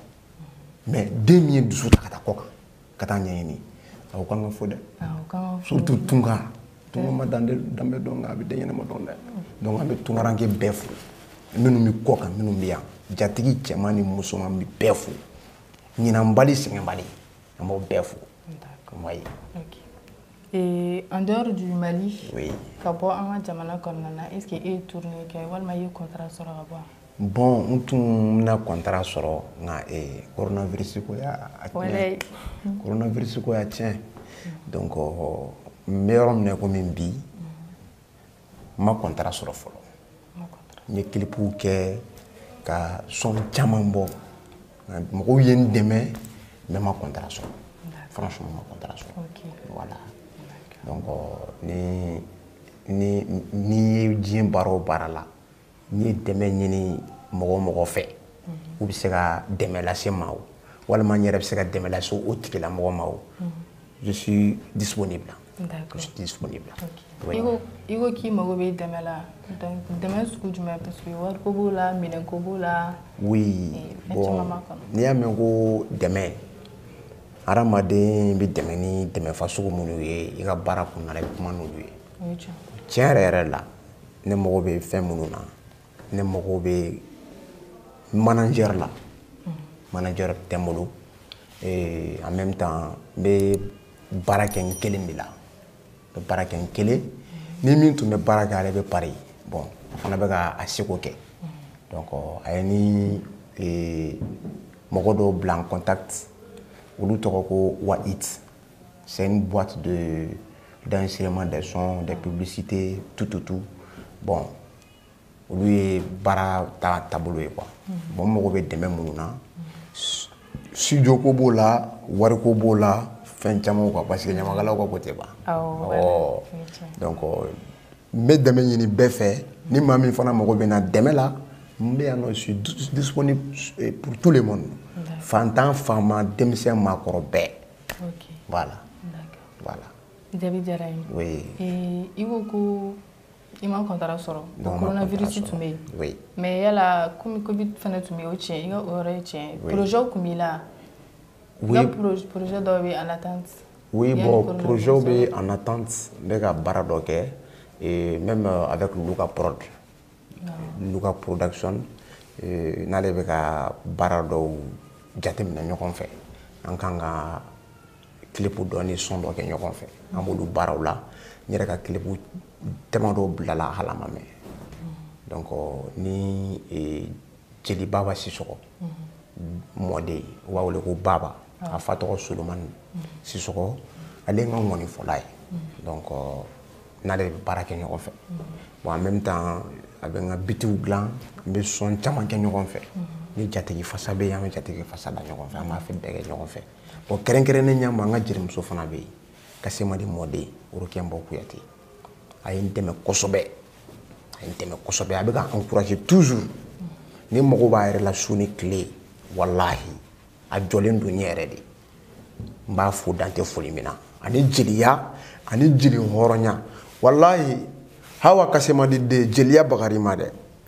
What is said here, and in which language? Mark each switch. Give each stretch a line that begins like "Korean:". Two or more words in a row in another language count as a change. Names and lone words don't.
Bambara: Mais den min ye dusu ta ka taa kɔ kan ka taa ɲɛɲini a kan ka fɔ dɛ. Surtout tunga ma danbe dɔn nka a bɛ den ɲɛnama dɔn dɛ. Donc an bɛ tungaranke bɛɛ fo minnu bɛ kɔ kan minnu bɛ yan jatigi cɛman ni musoman bɛ bɛɛ fo ɲinanbali sɛgɛnbali an b'o bɛɛ fo.
French: Oui. En dehors du Mali, oui.
Bambara: Ka bɔ an ka jamana kɔnɔna na
French: est-ce que
Bambara: e ye tournée kɛ walima i ye contrat sɔrɔ ka bɔ? Bon n tun bɛna contrat sɔrɔ nka coronavirus ko y'a tiɲɛ. Coronavirus ko y'a tiɲɛ. Donc n bɛ yɔrɔ min na komi bi n ma contrat sɔrɔ fɔlɔ. N ye clipw kɛ ka son caman bɔ mɔgɔw ye n dɛmɛ mais n ma contrat sɔrɔ. Franchement n ma contrat sɔrɔ.
French: Voilà.
Bambara: Donc ni ye diɲɛ baara o baara la n'i ye dɛmɛ ɲini mɔgɔ o mɔgɔ fɛ u bɛ se ka dɛmɛ lase ma o walima n yɛrɛ bɛ se ka dɛmɛ lase o tigilamɔgɔ ma o
French: je suis disponible. Je suis disponible.
Bambara: I ko k'i mago bɛ dɛmɛ la donc dɛmɛ sugu jumɛn
French: parce que
Bambara: wari ko b'o la minɛn ko b'o la.
French: Oui bon
Bambara: n'i y'a mɛn ko dɛmɛ hadamaden bɛ dɛmɛ ni dɛmɛ fasugu minnu ye i ka baara kɔnɔna la i bɛ kuma n'olu ye. Tiɲɛ yɛrɛ la ne mago bɛ fɛn minnu na ne mago bɛ manager la manager tɛ n bolo
French: en même temps
Bambara: n bɛ baara kɛ n kelen de la n bɛ baara kɛ n kelen ni min tun bɛ baara kɛ ale bɛ Paris bon a fana bɛ ka a seko kɛ donc a ye ni mɔgɔ dɔw bila
French: en contact
Bambara: olu tɔgɔ ko Wahit
French: c'est une boîte d'enregistrement des sons des publicités tout bon
Bambara: olu ye baara taabolo ye
French: quoi bon
Bambara: n mago bɛ dɛmɛ minnu na studio ko b'o la wari ko b'o la fɛn caman quoi
French: parce que
Bambara: ɲamakalaw ka ko tɛ ban donc n bɛ dɛmɛ ɲini bɛɛ fɛ ni maa min fana mago bɛ na dɛmɛ la n bɛ yan nɔ
French: je suis disponible pour tout le monde
Bambara: fantan faama denmisɛn maakɔrɔ bɛɛ voilà. Jaabi diyara n ye. I ko ko i ma contrat sɔrɔ coronavirus tun bɛ yen mais yala komi covid fana tun bɛ yen o tiɲɛ i ka o yɔrɔ ye tiɲɛ projet tun b'i la i ka projet dɔw bɛ
French: en attente. Oui bon
Bambara: projet bɛ
French: en attente
Bambara: n bɛ ka baara dɔ kɛ
French: même avec Luka Production
Bambara: n'ale bɛ ka baara dɔw jateminɛ ɲɔgɔn fɛ an kan ka clip dɔ ni son dɔ kɛ ɲɔgɔn fɛ an b'olu baaraw la n yɛrɛ ka clip tɛmɛ dɔw bilala hala ma mɛn donc ni Jeli Baba Sisɔgɔ mɔden u b'a wele ko Baba a fa tɔgɔ Solomani Sisɔgɔ ale ye n ka ŋɔnifɔla ye donc n'ale bɛ baara kɛ ɲɔgɔn fɛ
French: bon en même temps
Bambara: a bɛ n ka bitiw dilan n bɛ son caman kɛ ɲɔgɔn fɛ ni jatigi fasa bɛ yen an bɛ jatigi fasa da ɲɔgɔn fɛ an b'a fɛ bɛɛ kɛ ɲɔgɔn fɛ bon kɛrɛnkɛrɛnnenya ma n ka jelimuso fana bɛ yen Kasemadi mɔden Orokɛnbɔ Kuyate a ye n dɛmɛ kosɛbɛ a bɛ ka
French: encourager toujours
Bambara: ni mago b'a yɛrɛ la su ni tile walahi a jɔlen don n ɲɛ yɛrɛ de n b'a fo dan tɛ foli min na ani jeliya ani jeli hɔrɔnya walahi Hawa Kasemadi de jeliya bagari ma dɛ